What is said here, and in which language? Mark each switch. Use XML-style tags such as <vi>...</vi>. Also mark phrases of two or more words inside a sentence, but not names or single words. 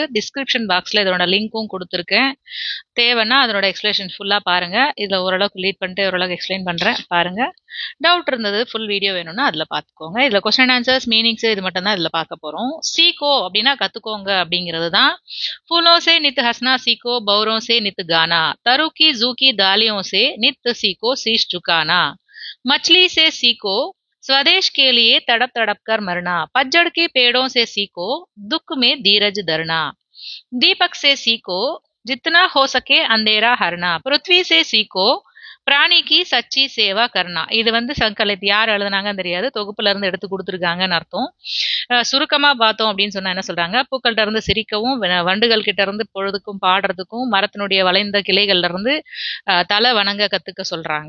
<en>description box</en> <ta>இதோட லிங்க்கும் கொடுத்துருக்கேன். தேவைன்னா அதனோட</ta> <en>explanation full</en> <ta>பாருங்க. இதுல ஓரளவுக்கு லீட் பண்ணிட்டு ஓரளவுக்கு எக்ஸ்பிளைன் பண்றேன், பாருங்க. டவுட் இருந்தது,</ta> <en>full video</en> <ta>வேணும்னா அதுல பாத்துக்கோங்க. இதுல</ta> <en>question answers, meanings</en> <ta>இது மட்டும் தான் இதுல பார்க்க போறோம். சீக்கோ அப்படின்னா கத்துக்கோங்க அப்படிங்கிறது தான்.</ta> <hi>फूलों से नित हंसना सीखो, बौरों से नित गाना, तरु की जू की डालियों से नित सीखो शीश झुकाना, मछली से सीखो स्वदेश के लिए तड़प तड़प कर मरना, पतझड़ के पेड़ों से सीखो दुख में धीरज धरना, दीपक से सीखो जितना हो सके अंधेरा हरना, पृथ्वी से सीखो प्राणी की सच्ची सेवा करना.</hi> <ta>இது சங்கலித் யார் எழுதுனாங்கன்னு தெரியாது, தொகுப்புல இருந்து எடுத்து கொடுத்துருக்காங்கன்னு அர்த்தம். சுருக்கமா பார்த்தோம் அப்படின்னு சொன்னா என்ன சொல்றாங்க, பூக்கள்கிட்ட இருந்து சிரிக்கவும், வண்டுகள் கிட்ட இருந்து பொழுதுக்கும் பாடுறதுக்கும், மரத்தினுடைய வளைந்த கிளைகள்ல இருந்து தலை வணங்க கத்துக்க சொல்றாங்க.</ta>